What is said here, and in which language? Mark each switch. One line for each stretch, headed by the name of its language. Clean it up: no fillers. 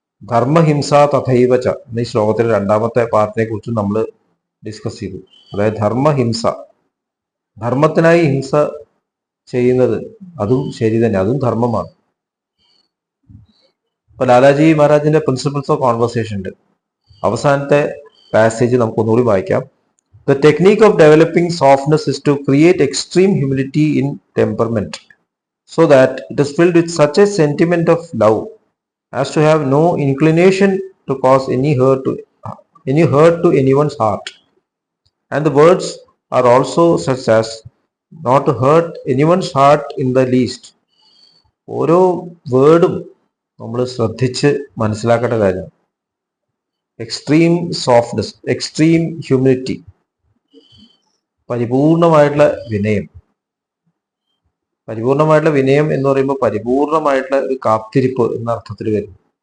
Malayalam: ധർമ്മഹിംസ തഥൈവച എന്ന ഈ ശ്ലോകത്തിലെ രണ്ടാമത്തെ പാർട്ടിനെ കുറിച്ച് നമ്മൾ ഡിസ്കസ് ചെയ്തു. അതായത് ധർമ്മഹിംസ, ധർമ്മത്തിനായി ഹിംസ ചെയ്യുന്നത് അതും ശരി തന്നെ, അതും ധർമ്മമാണ്. ഇപ്പൊ ലാലാജി മഹാരാജിന്റെ പ്രിൻസിപ്പിൾസ് ഓഫ് കോൺവെർസേഷൻ ഉണ്ട്. അവസാനത്തെ പാസേജ് നമുക്കൊന്നുകൂടി വായിക്കാം.
English: The technique of developing softness is to create extreme humility in temperament so that it is filled with such a sentiment of love as to have no inclination to cause any hurt to anyone's heart. And the words are also such as not to hurt anyone's heart in the least.
Malayalam: ഓരോ വേർഡും നമ്മൾ ശ്രദ്ധിച്ച് മനസ്സിലാക്കേണ്ട കാര്യം. Extreme softness, extreme humility, പരിപൂർണമായിട്ടുള്ള വിനയം. പരിപൂർണമായിട്ടുള്ള വിനയം എന്ന് പറയുമ്പോൾ പരിപൂർണമായിട്ടുള്ള ഒരു കാത്തിരിപ്പ് എന്ന അർത്ഥത്തിൽ വരും.